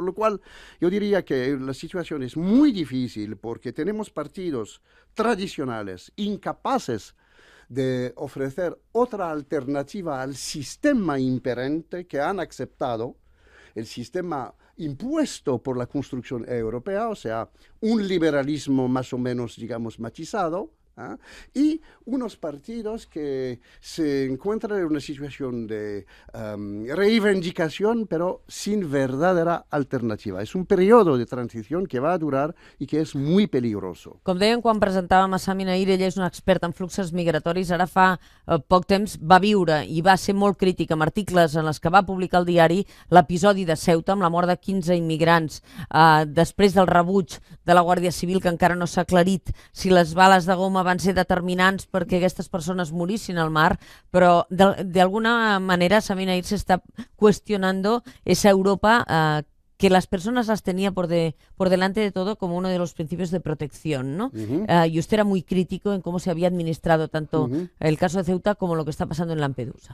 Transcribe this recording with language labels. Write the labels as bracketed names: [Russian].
[Spanish] Con lo cual, yo diría que la situación es muy difícil porque tenemos partidos tradicionales incapaces de ofrecer otra alternativa al sistema imperante que han aceptado, el sistema impuesto por la construcción europea, o sea, un liberalismo más o menos, digamos, matizado, y unos partidos que se encuentran en una situación de reivindicación, pero sin verdadera alternativa. Es un periodo de transición que va a durar i que és muy peligroso. [Catalan] Com deien quan presentàvem a Sami Naïr, ella és una experta en fluxos migratoris, ara fa poc temps va viure i va ser molt crítica amb articles en els que va publicar el diari l'episodi de Ceuta amb la mort de 15 immigrants després del rebuig de la Guàrdia Civil, que encara no s'ha aclarit si les bales de goma van ser determinants perquè aquestes persones morissin al mar, però de alguna manera Sami Naïr [Spanish] se está cuestionando esa Europa que las personas las tenía por delante de todo como uno de los principios de protección, ¿no? Y usted era muy crítico en cómo se había administrado tanto el caso de Ceuta como lo que está pasando en Lampedusa.